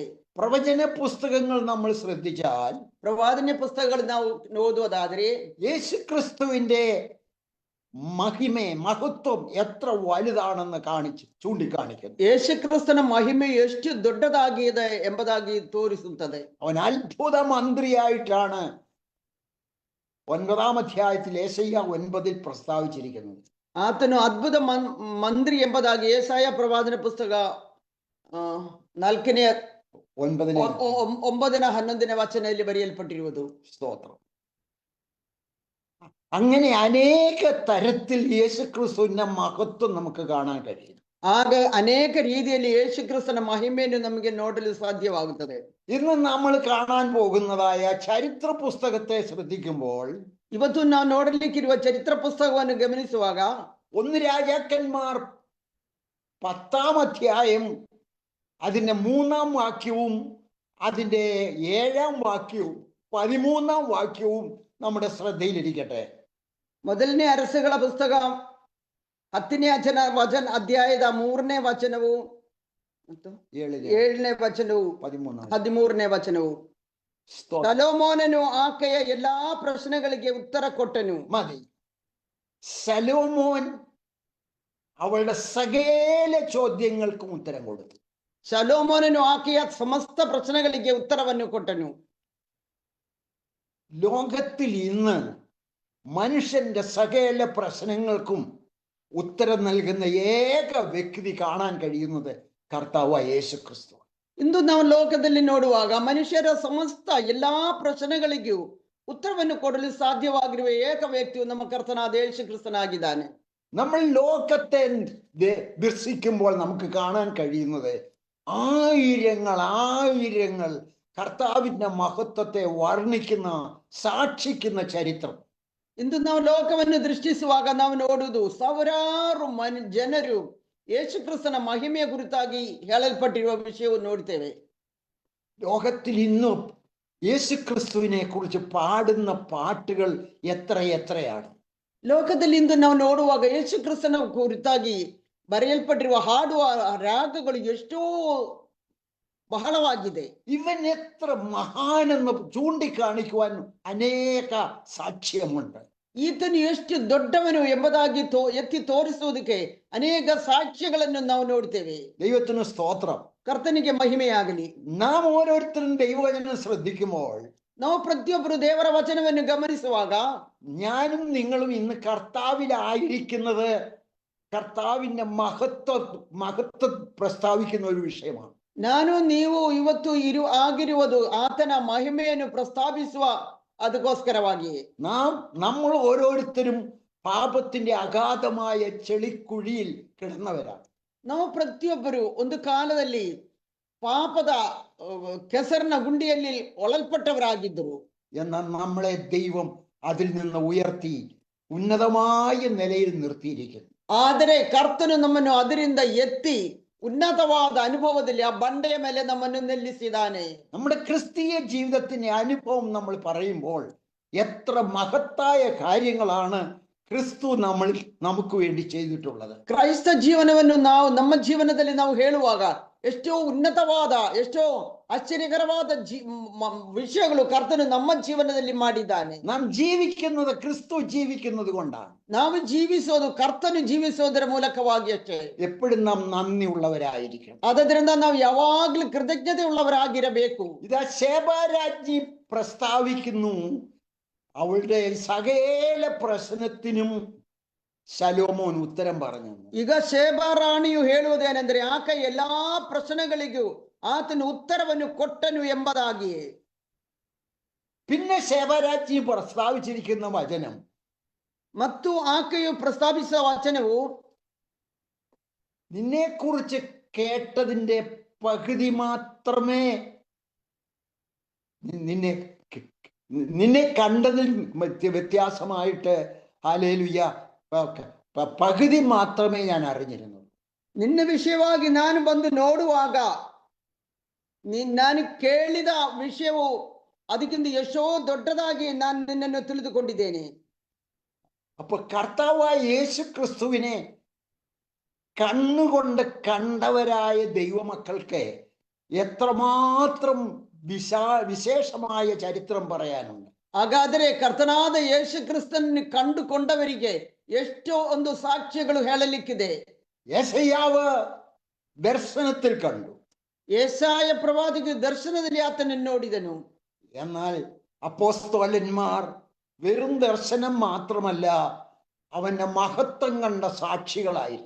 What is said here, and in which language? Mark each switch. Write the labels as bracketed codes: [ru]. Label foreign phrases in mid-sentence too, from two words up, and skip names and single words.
[ml] പ്രവചന പുസ്തകങ്ങൾ നമ്മൾ ശ്രദ്ധിച്ചാൽ, [kn] ಪ್ರವಾದನೆ ಪುಸ್ತಕಗಳು ನಾವು ಓದುವುದಾದರೆ [ml] യേശു ക്രിസ്തുവിന്റെ മഹത്വം എത്ര വലുതാണെന്ന് ചൂണ്ടിക്കാണിക്കുന്നു. [kn] ಯೇಸು ಕ್ರಿಸ್ತನ ಮಹಿಮೆ ಎಷ್ಟು ದೊಡ್ಡದಾಗಿದೆ ಎಂಬುದಾಗಿ ತೋರಿಸುತ್ತದೆ. [ml] അവൻ അത്ഭുത മന്ത്രിയായിട്ടാണ് 9-ാം അധ്യായത്തിൽ യെശയ്യാ 9-ൽ പ്രസ്താവിച്ചിരിക്കുന്നത്. [kn] ಆತನು ಅದ್ಭುತ ಮಂತ್ರಿ ಎಂಬುದಾಗಿ ಯೆಶಾಯ ಪ್ರವಾದನ ಪುಸ್ತಕ 9-11 ವಚನದಲ್ಲಿ ಬರೆಯಲ್ಪಟ್ಟಿರುವುದು. [ml] സ്തോത്രം. അങ്ങനെ അനേക തരത്തിൽ യേശു ക്രിസ്തുവിന്റെ മഹത്വം നമുക്ക് കാണാൻ കഴിയും. [kn] ಆಗ ಅನೇಕ ರೀತಿಯಲ್ಲಿ ಯೇಸು ಕ್ರಿಸ್ತನ ಮಹಿಮೆಯನ್ನು ನಮಗೆ ನೋಡಲು ಸಾಧ್ಯವಾಗುತ್ತದೆ. [ml] ഇന്ന് നമ്മൾ കാണാൻ പോകുന്നതായ ചരിത്ര പുസ്തകത്തെ ശ്രദ്ധിക്കുമ്പോൾ, [kn] ಇವತ್ತು ನಾವು ನೋಡಲಿಕ್ಕಿರುವ ಚರಿತ್ರ ಪುಸ್ತಕವನ್ನು ಗಮನಿಸುವಾಗ [ml] 1 രാജാക്കന്മാർ 10-ാം അധ്യായം അതിന്റെ 3-ാം വാക്യവും അതിന്റെ 7-ാം വാക്യവും 13-ാം വാക്യവും നമ്മുടെ ശ്രദ്ധയിലിരിക്കട്ടെ. [kn] ಮೊದಲನೇ ಅರಸುಗಳ ಪುಸ್ತಕ 10ನೇ ಅಧ್ಯಾಯದ 3ನೇ ವಚನವು 7ನೇ ವಚನವು 13ನೇ ವಚನವು. ಸೊಲೊಮೋನನು ಆಕೆಯ ಎಲ್ಲಾ ಪ್ರಶ್ನೆಗಳಿಗೆ ಉತ್ತರ ಕೊಟ್ಟನು. [ml] മതി. സലോമോൻ അവളുടെ സകല ചോദ്യങ്ങൾക്കും ഉത്തരം കൊടുത്തു. [kn] ಸೊಲೊಮೋನನು ಆಕೆಯ ಸಮಸ್ತ ಪ್ರಶ್ನೆಗಳಿಗೆ ಉತ್ತರವನ್ನು ಕೊಟ್ಟನು. [ml] ലോകത്തിൽ ഇന്ന് മനുഷ്യന്റെ സകല പ്രശ്നങ്ങൾക്കും ഉത്തരം നൽകുന്ന ഏക വ്യക്തി കാണാൻ കഴിയുന്നത് കർത്താവായ യേശു ക്രിസ്തു. [kn] ಇಂದು ನಾವು ಲೋಕದಲ್ಲಿ ನೋಡುವಾಗ ಮನುಷ್ಯರ ಸಮಸ್ತ ಎಲ್ಲಾ ಪ್ರಶ್ನೆಗಳಿಗೂ ಉತ್ತರವನ್ನು ಕೊಡಲು ಸಾಧ್ಯವಾಗಿರುವ ಏಕ ವ್ಯಕ್ತಿಯು ನಮ್ಮ ಕರ್ತನಾದ ಯೇಸು ಕ್ರಿಸ್ತನಾಗಿದ್ದಾನೆ. [ml] നമ്മൾ ലോകത്തെ ദർശിക്കുമ്പോൾ നമുക്ക് കാണാൻ കഴിയുന്നത് ആയിരങ്ങൾ കർത്താവിന്റെ മഹത്വത്തെ വർണ്ണിക്കുന്ന സാക്ഷിക്കുന്ന ചരിത്രം. [kn] ಇಂದು ನಾವು ಲೋಕವನ್ನು ದೃಷ್ಟಿಸುವಾಗ ನಾವು ನೋಡುವುದು ಸಾವಿರಾರು ಜನರು ಯೇಸು ಕ್ರಿಸ್ತನ ಮಹಿಮೆಯ ಕುರಿತಾಗಿ ಹೇಳಲ್ಪಟ್ಟಿರುವ ವಿಷಯವನ್ನು ನೋಡ್ತೇವೆ. [ml] ലോകത്തിൽ ഇന്നും യേശു ക്രിസ്തുവിനെ കുറിച്ച് പാടുന്ന പാട്ടുകൾ എത്രയാണ്. [kn] ಲೋಕದಲ್ಲಿ ಇಂದು ನಾವು ನೋಡುವಾಗ ಯೇಸು ಕ್ರಿಸ್ತನ ಕುರಿತಾಗಿ ಬರೆಯಲ್ಪಟ್ಟಿರುವ ಹಾಡುವ ರಾಗಗಳು ಎಷ್ಟೋ ಬಹಳವಾಗಿದೆ. [ml] ഇവൻ എത്ര മഹാനെന്ന് ചൂണ്ടിക്കാണിക്കുവാൻ അനേക സാക്ഷ്യമുണ്ട്. [kn] ಈತನು ಎಷ್ಟು ದೊಡ್ಡವನು ಎಂಬುದಾಗಿ ಎತ್ತಿ ತೋರಿಸುವುದಕ್ಕೆ ಅನೇಕ ಸಾಕ್ಷ್ಯಗಳನ್ನು ನಾವು ನೋಡ್ತೇವೆ. [ml] ദൈവത്തിന് സ്തോത്രം. [kn] ಕರ್ತನಿಗೆ ಮಹಿಮೆಯಾಗಲಿ. [ml] നാം ഓരോരുത്തരും ദൈവവചനം ശ്രദ്ധിക്കുമ്പോൾ [kn] ನಾವು ಪ್ರತಿಯೊಬ್ಬರು ದೇವರ ವಚನವನ್ನು ಗಮನಿಸುವಾಗ [ml] ഞാനും നിങ്ങളും ഇന്ന് കർത്താവിലായിരിക്കുന്നത് കർത്താവിന്റെ മഹത്വം പ്രസ്താവിക്കുന്ന ഒരു വിഷയമാണ്. [kn] ನಾನು ನೀವು ಇವತ್ತು ಆಗಿರುವುದು ಆತನ ಮಹಿಮೆಯನ್ನು ಪ್ರಸ್ತಾಪಿಸುವ ಅದಕ್ಕೋಸ್ಕರವಾಗಿ [ml] നമ്മൾ ഓരോരുത്തരും പാപത്തിന്റെ അഗാധമായ ചെളിക്കുഴിയിൽ കിടന്നവരാണ്. [kn] ನಾವು ಪ್ರತಿಯೊಬ್ಬರು ಒಂದು ಕಾಲದಲ್ಲಿ ಪಾಪದ ಕೆಸರಿನ ಗುಂಡಿಯಲ್ಲಿ ಒಳಲ್ಪಟ್ಟವರಾಗಿದ್ದರು. [ml] എന്നാൽ നമ്മളെ ദൈവം അതിൽ നിന്ന് ഉയർത്തി ഉന്നതമായ നിലയിൽ നിർത്തിയിരിക്കുന്നു. [kn] ಆದರೆ ಕರ್ತನು ನಮ್ಮನ್ನು ಅದರಿಂದ ಎತ್ತಿ ಉನ್ನತವಾದ ಅನುಭವದಲ್ಲಿ ಆ ಬಂಡೆಯ ಮೇಲೆ ನಮ್ಮನ್ನು ನಿಲ್ಲಿಸಿದಾನೆ. [ml] നമ്മുടെ ക്രിസ്തീയ ജീവിതത്തിന്റെ അനുഭവം നമ്മൾ പറയുമ്പോൾ എത്ര മഹത്തായ കാര്യങ്ങളാണ് ക്രിസ്തു നമുക്ക് വേണ്ടി ചെയ്തിട്ടുള്ളത്. [kn] ಕ್ರೈಸ್ತ ಜೀವನವನ್ನು ನಮ್ಮ ಜೀವನದಲ್ಲಿ ನಾವು ಹೇಳುವಾಗ ಎಷ್ಟೋ ಉನ್ನತವಾದ ಎಷ್ಟೋ ಆಶ್ಚರ್ಯಕರವಾದ ವಿಷಯಗಳು ಕರ್ತನು ನಮ್ಮ ಜೀವನದಲ್ಲಿ ಮಾಡಿದ್ದಾನೆ. [ml] നാം ജീവിക്കുന്നത് ക്രിസ്തു ജീവിക്കുന്നത് കൊണ്ടാണ്. [kn] ನಾವು ಜೀವಿಸೋದು ಕರ್ತನು ಜೀವಿಸೋದರ ಮೂಲಕವಾಗಿ ಅಷ್ಟೇ. [ml] എപ്പോഴും നാം നന്ദിയുള്ളവരായിരിക്കണം. [kn] ಆದ್ದರಿಂದ ನಾವು ಯಾವಾಗ್ಲೂ ಕೃತಜ್ಞತೆ ಉಳ್ಳವರಾಗಿರಬೇಕು. [ml] ഇതാ ശേബാരാജ്ഞി പ്രസ്താവിക്കുന്നു, അവളുടെ സകല പ്രശ്നത്തിനും ശലോമോൻ ഉത്തരം പറഞ്ഞു. [kn] ಈಗ ಶೇಬಾ ರಾಣಿಯು ಹೇಳುವುದೇನೆಂದರೆ ಆಕೆ ಎಲ್ಲಾ ಪ್ರಶ್ನೆಗಳಿಗೂ ಆತನು ಉತ್ತರವನ್ನು ಕೊಟ್ಟನು ಎಂಬುದಾಗಿ. [ml] പിന്നെ ശേബാരാജ്ഞി പ്രസ്താവിച്ചിരിക്കുന്ന വചനം [kn] ಮತ್ತು ಆಕೆಯು ಪ್ರಸ್ತಾಪಿಸುವ ವಚನವು [ml] നിന്നെക്കുറിച്ച് കേട്ടതിന്റെ പകുതി മാത്രമേ നിന്നെ കണ്ടതിൽ വ്യത്യാസമായിട്ട് ഹല്ലേലൂയ പകുതി മാത്രമേ ഞാൻ അറിഞ്ഞിരുന്നു. [kn] ನಿನ್ನ ವಿಷಯವಾಗಿ ನಾನು ಬಂದು ನೋಡುವಾಗ ನಾನು ಕೇಳಿದ ವಿಷಯವು ಅದಕ್ಕಿಂತ ಎಷ್ಟೋ ದೊಡ್ಡದಾಗಿ ನಾನು ನಿನ್ನನ್ನು ತಿಳಿದುಕೊಂಡಿದ್ದೇನೆ. [ml] അപ്പൊ കർത്താവായ യേശു ക്രിസ്തുവിനെ കണ്ണുകൊണ്ട് കണ്ടവരായ ദൈവമക്കൾക്ക് എത്രമാത്രം വിശേഷമായ ചരിത്രം പറയാനുണ്ട്. [kn] ಹಾಗಾದರೆ ಕರ್ತನಾದ ಯೇಸು ಕ್ರಿಸ್ತನನ್ನು ಕಂಡುಕೊಂಡವರಿಗೆ ಎಷ್ಟೋ ಒಂದು ಸಾಕ್ಷ್ಯಗಳು ಹೇಳಲಿಕ್ಕಿದೆ. [ml] യെശയ്യാവ് ദർശനത്തിൽ കണ്ടു, [kn] ಯೆಶಾಯ ಪ್ರವಾದಕ ದರ್ಶನದಲ್ಲಿ ಆತನನ್ನು ನೋಡಿದನು. [ml] എന്നാൽ അപ്പോസ്തലന്മാർ വെറും ദർശനം മാത്രമല്ല, അവന്റെ മഹത്വം കണ്ട സാക്ഷികളായിരുന്നു.